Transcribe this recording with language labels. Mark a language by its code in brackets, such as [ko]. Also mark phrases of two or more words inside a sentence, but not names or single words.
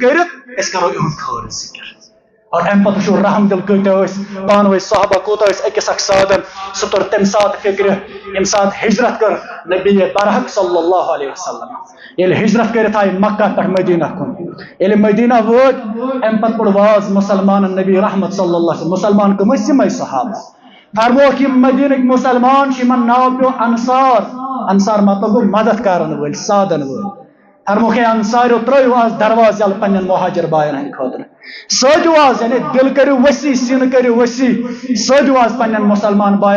[ks] کٔرِتھ أسۍ کرو یِہُنٛد خٲر ذکر اور امہِ پتہٕ وٕچھو رحم دل کۭتیاہ ٲسۍ پانہٕ ؤنۍ صحابہ کوٗتاہ ٲسۍ أکِس اکھ سادن سُہ توٚر تمہِ ساتہٕ فکرِ ییٚمہِ ساتہٕ ہجرت کٔر نبی برحق [ar] صلی اللہ علیہ وسلم [ks] ییٚلہِ ہجرت کٔرِتھ آیہِ مکہ پٮ۪ٹھ مدینہ کُن ییٚلہِ مدینہ وٲتۍ امہِ پتہٕ کوٚر واز مُسلمانن نبی رحمت [ar] صلی اللہ علیہ وسلم [ks] مُسلمان کٕم ٲسۍ یِمے صحابہ فرموکھ یِم مدینٕکۍ مُسلمان چھِ یِمن ناو پیوٚو انصار مطلب گوٚو مدد کرن وٲلۍ سادن وٲلۍ فرموکھ ہے انصاریو ترٲیِو آز دروازٕ یلہٕ پننٮ۪ن مہاجر بایَن ہٕنٛدِ خٲطرٕ سٲدِو آز یعنی دل کٔرِو ؤسیع سیٖنہٕ کٔرِو ؤسیع سٲدِو آز پننٮ۪ن مُسلمان بایَن